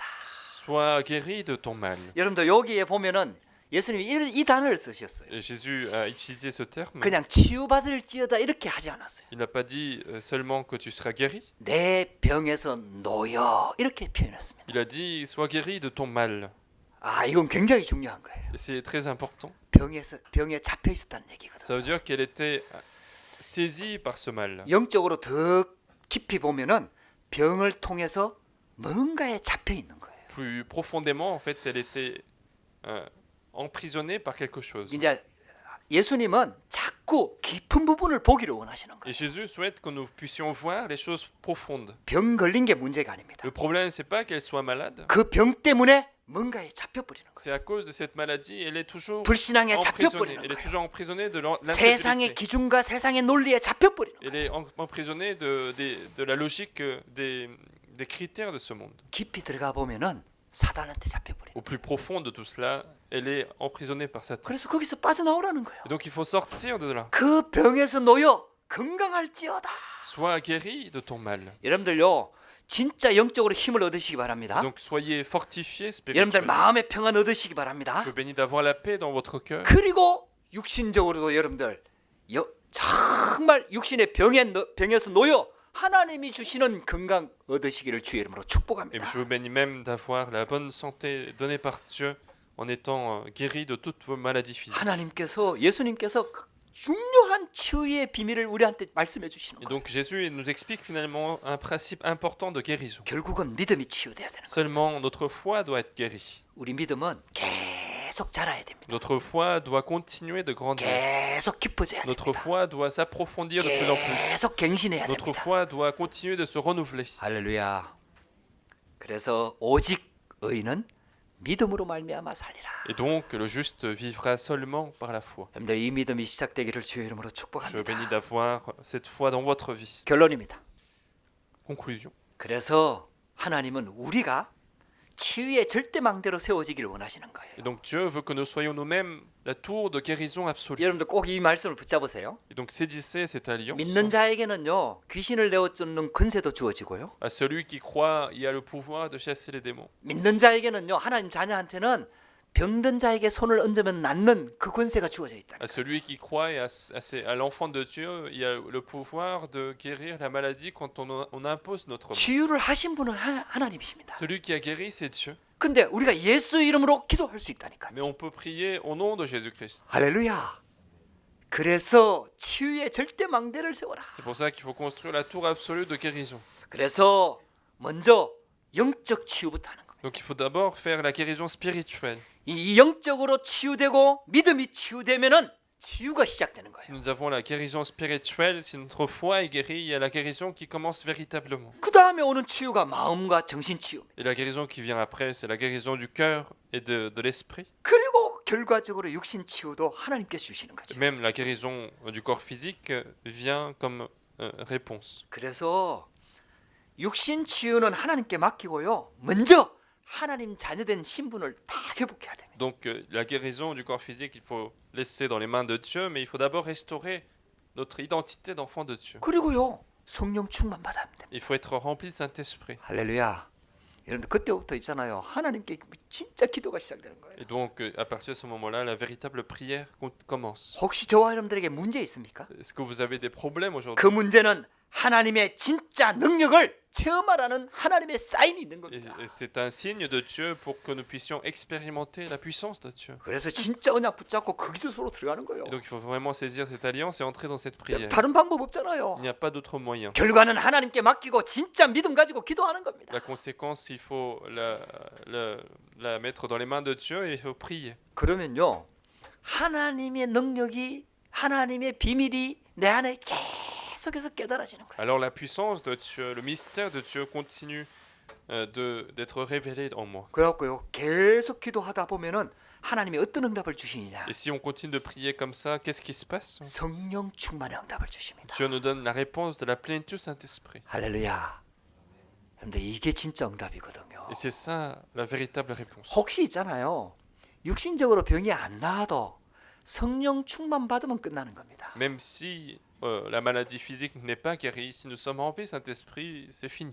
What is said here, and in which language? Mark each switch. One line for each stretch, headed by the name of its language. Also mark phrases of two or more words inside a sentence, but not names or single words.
French: sois guéri de ton mal.
Korean: 여러분들 여기에 보면은 예수님이 이 단어를 쓰셨어요.
French: Et Jésus a utilisé ce terme.
Korean: 그냥 치유받을지어다 이렇게 하지 않았어요.
French: Il n'a pas dit seulement que tu seras guéri.
Korean: 내 병에서 놓여 이렇게 표현했습니다.
French: Il a dit sois guéri de ton mal.
Korean: 아, 이건 굉장히 중요한 거예요.
French: Et c'est très important.
Korean: 병에 잡혀 있었다는 얘기거든요.
French: Ça veut dire qu'elle était saisie par ce mal.
Korean: 영적으로 더 깊이 보면은 병을 통해서 뭔가에 잡혀 있는 거예요.
French: Plus profondément, en fait, elle était emprisonnée par quelque chose.
Korean: 이제 예수님은 자꾸 깊은 부분을 보기를 원하시는
French: Et
Korean: 거예요.
French: Jésus souhaite que nous puissions voir les choses profondes.
Korean: 병 걸린 게 문제가 아닙니다.
French: Le problème, c'est pas qu'elle soit malade.
Korean: 그 병 때문에 뭔가에 잡혀 버리는 거예요.
French: C'est à cause de cette maladie, elle est toujours
Korean: 불신앙에 잡혀
French: emprisonnée.
Korean: 버리는
French: Elle est
Korean: 거예요.
French: toujours emprisonnée de
Korean: 세상의
French: l'incrédulité.
Korean: 기준과 세상의 논리에 잡혀 버리는 거예요.
French: Elle est emprisonnée de la logique des critères de ce monde.
Korean: 깊이 들어가 보면은 사단한테 잡혀 버려요.
French: Au plus profond de tout cela, elle est emprisonnée par Satan.
Korean: 그래서 거기서 빠져나오라는 거예요.
French: Et donc il faut sortir de là.
Korean: 그 병에서 놓여 건강할지어다.
French: Sois guéri de ton mal.
Korean: 여러분들요, 진짜 영적으로 힘을 얻으시기 바랍니다.
French: Donc soyez fortifiés
Korean: 여러분들
French: spirituellement.
Korean: 마음의 평안 얻으시기 바랍니다.
French: Je vous bénis d'avoir la paix dans votre cœur.
Korean: 그리고 육신적으로도 여러분들 정말 육신의 병에서 놓여 하나님이 주시는 건강 얻으시기를 주의 이름으로
French: Et
Korean: 축복합니다.
French: je vous bénis même d'avoir la bonne santé donnée par Dieu en étant guéri de toutes vos maladies physiques.
Korean: 하나님께서 예수님께서 중요한 치유의 비밀을 우리한테 말씀해 주시는
French: Et
Korean: 거예요.
French: donc Jésus nous explique finalement un principe important de guérison.
Korean: 결국은 믿음이 치유돼야 되는 거예요.
French: Seulement notre foi doit être guérie.
Korean: 우리 믿음은 계속 자라야 됩니다.
French: Notre foi doit continuer de grandir.
Korean: 계속 깊어져야
French: Notre
Korean: 됩니다.
French: foi doit s'approfondir de plus en plus.
Korean: 계속 갱신해야
French: Notre
Korean: 됩니다.
French: foi doit continuer de se renouveler.
Korean: 할렐루야. 그래서 오직 의인은 믿음으로 말미암아 살리라.
French: Et donc le juste vivra seulement par la foi.
Korean: 여러분들 이 믿음이 시작되기를 주의 이름으로
French: Je bénis
Korean: 축복합니다.
French: d'avoir cette foi dans votre vie.
Korean: 결론입니다.
French: Conclusion.
Korean: 그래서 하나님은 우리가 치유의 절대망대로 세워지기를 원하시는 거예요.
French: Et donc Dieu veut que nous soyons nous-mêmes la tour de guérison absolue.
Korean: 여러분들 꼭 이 말씀을 붙잡으세요.
French: Et donc saisissez cette alliance.
Korean: 믿는 자에게는요, 귀신을 내어쫓는 권세도 주어지고요.
French: À celui qui croit, il y a le pouvoir de chasser les démons.
Korean: 믿는 자에게는요, 하나님 자녀한테는 병든 자에게 손을 얹으면 낫는 그 권세가 주어져 있다.
French: À celui qui croit et à l'enfant de Dieu, il y a le pouvoir de guérir la maladie quand on impose notre main.
Korean: 치유를 하신 분은 하나님이십니다.
French: Celui qui a guéri, c'est Dieu.
Korean: 근데 우리가 예수 이름으로 기도할 수 있다니까요.
French: Mais on peut prier au nom de Jésus-Christ.
Korean: 할렐루야. 그래서 치유의 절대망대를 세워라.
French: C'est pour ça qu'il faut construire la tour absolue de guérison.
Korean: 그래서 먼저 영적 치유부터 하는 겁니다.
French: Donc il faut d'abord faire la guérison spirituelle.
Korean: 이 영적으로 치유되고 믿음이 치유되면은 치유가 시작되는
French: Si
Korean: 거예요.
French: nous avons la guérison spirituelle, si notre foi est guérie, il y a la guérison qui commence véritablement.
Korean: 그 다음에 오는 치유가 마음과 정신 치유입니다.
French: Et la guérison qui vient après, c'est la guérison du cœur et de l'esprit.
Korean: 그리고 결과적으로 육신 치유도 하나님께서 주시는 거죠.
French: Même la guérison du corps physique vient comme réponse.
Korean: 그래서 육신 치유는 하나님께 맡기고요. 먼저 하나님 자녀된 신분을 다 회복해야 됩니다.
French: Donc la guérison du corps physique, il faut laisser dans les mains de Dieu, mais il faut d'abord restaurer notre identité d'enfant de Dieu.
Korean: 그리고요, 성령 충만 받아야 합니다.
French: Il faut être rempli de Saint-Esprit.
Korean: 할렐루야. 여러분들 그때부터 있잖아요. 하나님께 진짜 기도가 시작되는 거예요.
French: Et donc à partir de ce moment-là, la véritable prière commence.
Korean: 혹시 저와 여러분들에게 문제 있습니까?
French: Est-ce que vous avez des problèmes aujourd'hui?
Korean: 그 문제는 하나님의 진짜 능력을 체험하라는 하나님의 사인이 있는
French: Et,
Korean: 겁니다.
French: et c'est un signe de Dieu pour que nous puissions expérimenter la puissance de Dieu.
Korean: 그래서 진짜 언약 붙잡고 그 기도 속으로 들어가는 거예요.
French: Et donc il faut vraiment saisir cette alliance et entrer dans cette prière.
Korean: 다른 방법
French: Il
Korean: 없잖아요.
French: n'y a pas d'autre moyen.
Korean: 결과는 하나님께 맡기고 진짜 믿음 가지고 기도하는 겁니다.
French: La conséquence, il faut la mettre dans les mains de Dieu et il faut prier.
Korean: 그러면요, 하나님의 능력이, 하나님의 비밀이 내 안에 계속해서 깨달아지는 거예요.
French: Alors la puissance de Dieu, le mystère de Dieu continue d'être révélé en moi.
Korean: 그래갖고요, 계속 기도하다 보면은 하나님이 어떤 응답을 주시느냐?
French: Et si on continue de prier comme ça, qu'est-ce qui se passe?
Korean: 성령 충만의 응답을 주십니다.
French: Dieu nous donne la réponse de la plénitude du Saint-Esprit.
Korean: 할렐루야. 그런데 이게 진짜 응답이거든요.
French: Et c'est ça la véritable réponse.
Korean: 혹시 있잖아요, 육신적으로 병이 안 나아도 성령 충만 받으면 끝나는 겁니다.
French: Même si la maladie physique n'est pas guérie, si nous sommes remplis du Saint-Esprit, c'est fini.